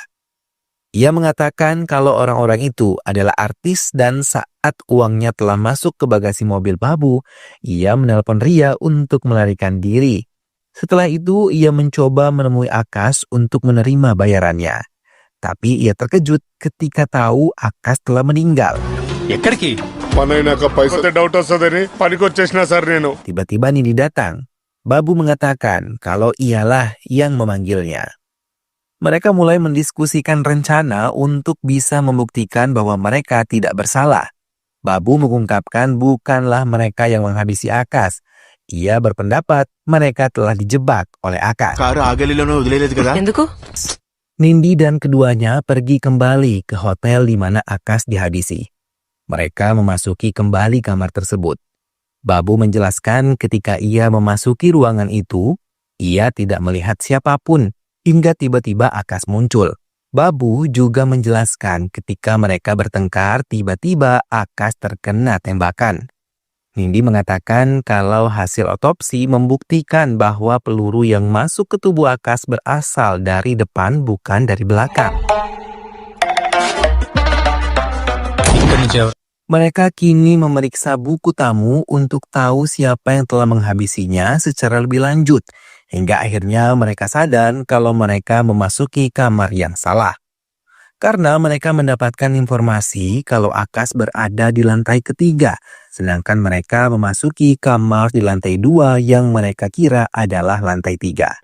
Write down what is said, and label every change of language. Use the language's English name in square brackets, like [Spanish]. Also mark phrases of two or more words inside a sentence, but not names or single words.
[Indonesian] Ia mengatakan kalau orang-orang itu adalah artis dan saat uangnya telah masuk ke bagasi mobil Babu, ia menelpon Ria untuk melarikan diri. Setelah itu, ia mencoba menemui Akas untuk menerima bayarannya. Tapi ia terkejut ketika tahu Akas telah meninggal. [Telugu] ఎక్కడికి? పని అయినాక పైసా డౌట్ వస్తుందని పనికి వచ్చేసిన సార్ నేను [Indonesian] Tiba-tiba Nindi datang. Babu mengatakan kalau ialah yang memanggilnya. Mereka mulai mendiskusikan rencana untuk bisa membuktikan bahwa mereka tidak bersalah. Babu mengungkapkan bukanlah mereka yang menghabisi Akas. Ia berpendapat mereka telah dijebak oleh Akas. [Telugu] కారు ఆగలిలోనే వదిలేదు కదా. ఎందుకు? [Indonesian] Nindi dan keduanya pergi kembali ke hotel di mana Akas dihabisi. Mereka memasuki kembali kamar tersebut. Babu menjelaskan ketika ia memasuki ruangan itu, ia tidak melihat siapapun hingga tiba-tiba Akas muncul. Babu juga menjelaskan ketika mereka bertengkar, tiba-tiba Akas terkena tembakan. Nindi mengatakan kalau hasil otopsi membuktikan bahwa peluru yang masuk ke tubuh Akas berasal dari depan bukan dari belakang. [Telugu] ఇక్కడి నుంచి ఎవరు- [Indonesian] Mereka kini memeriksa buku tamu untuk tahu siapa yang telah menghabisinya secara lebih lanjut. Hingga akhirnya mereka sadar kalau mereka memasuki kamar yang salah. Karena mereka mendapatkan informasi kalau Akas berada di lantai ketiga, sedangkan mereka memasuki kamar di lantai 2 yang mereka kira adalah lantai 3.